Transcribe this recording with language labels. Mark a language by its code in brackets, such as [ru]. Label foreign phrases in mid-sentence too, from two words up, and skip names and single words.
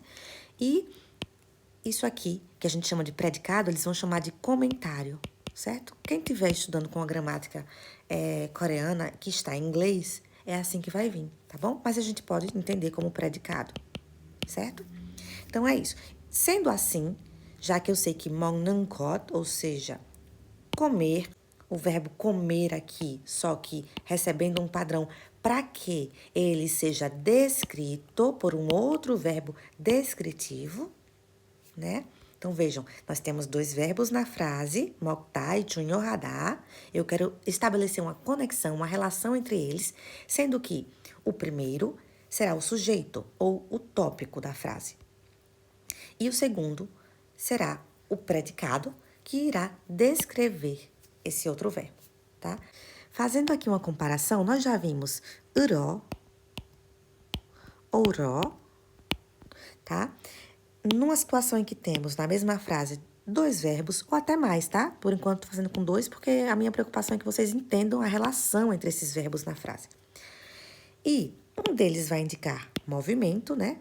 [pt] E isso aqui, que a gente chama de predicado, eles vão chamar de comentário, certo? Quem estiver estudando com a gramática coreana, que está em inglês, é assim que vai vir, tá bom? Mas a gente pode entender como predicado, certo? Então, é isso. Sendo assim, já que eu sei que [ko] 먹는 것, [pt] ou seja, comer, o verbo comer aqui, só que recebendo um padrão para que ele seja descrito por um outro verbo descritivo, né? Então, vejam, nós temos dois verbos na frase, 먹다 e 중요하다. Eu quero estabelecer uma conexão, uma relação entre eles, sendo que o primeiro será o sujeito ou o tópico da frase. E o segundo será o predicado, que irá descrever esse outro verbo, tá? Fazendo aqui uma comparação, nós já vimos [ko] 으러, 오러, [pt] tá? Numa situação em que temos na mesma frase dois verbos, ou até mais, tá? Por enquanto, tô fazendo com dois, porque a minha preocupação é que vocês entendam a relação entre esses verbos na frase. E um deles vai indicar movimento, né?